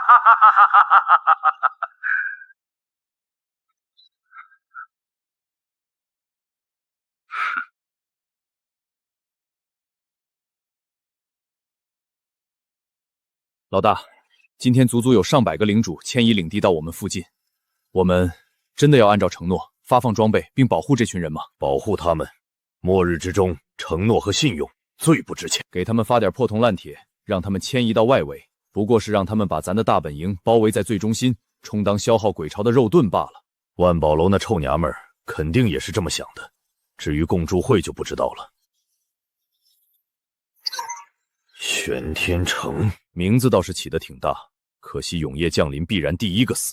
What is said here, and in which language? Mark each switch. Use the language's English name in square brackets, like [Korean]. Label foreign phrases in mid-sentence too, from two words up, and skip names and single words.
[Chinese] 老大，今天足足有上百個領主遷移領地到我們附近，我們真的要按照承諾發放裝備並保護這群人嗎？保護他們，末日之中，承諾和信用最不值錢。給他們發點破銅爛鐵，讓他們遷移到外圍，不過是讓他們把咱的大本營包圍在最中心，充當消耗鬼巢的肉盾罷了。萬寶樓那臭娘們兒肯定也是這麼想的，至於共助會就不知道了。玄天城名字倒是起得挺大，可惜永夜降臨必然第一個死。